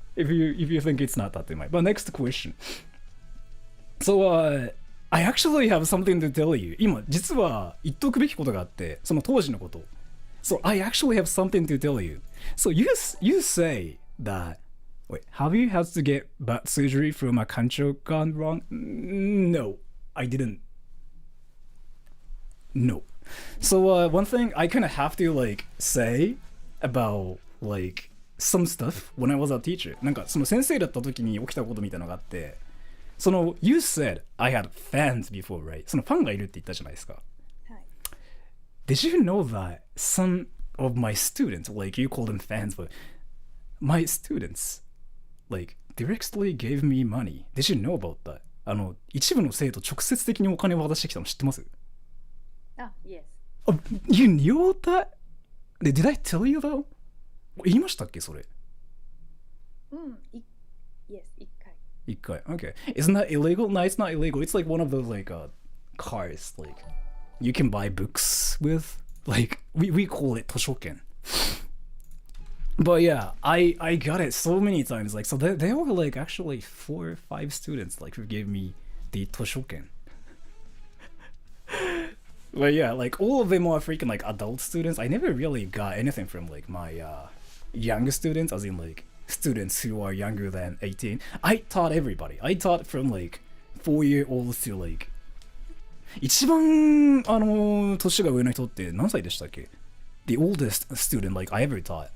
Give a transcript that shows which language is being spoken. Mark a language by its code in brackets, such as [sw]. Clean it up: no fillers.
[en] If you think it's not Tatemai. But next question. So, I actually have something to tell you. [ja] 今、実は言っとくべきことがあって、その当時のこと。 [en] So, I actually have something to tell you. So, you say that, wait, have you had to get butt surgery from a kancho gone wrong? No, I didn't. No. So, one thing I kind of have to, like, say about, like, some stuff when I was a teacher. [ja] なんか、その先生だった時に起きたことみたいなのがあって、その、 [en] you said I had fans before, right? [ja] そのファンがいるって言ったじゃないですか。はい。 [en] Did you know that some of my students, like you call them fans, but my students, like, directly gave me money? Did you know about that? [ja] 一部の生徒直接的にお金を渡してきたの知ってます？あ、yes. [en] Oh, you knew about that? Did I tell you though? [ja] 言いましたっけそれ？うん、yes, 一回。一回。 [en] Okay. Isn't that illegal? No, it's not illegal. It's like one of those like cars, like you can buy books with. Like we call it 図書券. But yeah, I got it so many times. Like so there were like actually 4 or 5 students like who gave me the 図書券. But yeah, like all of them are freaking like adult students. I never really got anything from like my younger students, as in like students who are younger than 18. I taught everybody. I taught from like 4-year-olds to like [ja] 一番年が上の人って何歳でしたっけ? [en] The oldest student like I ever taught.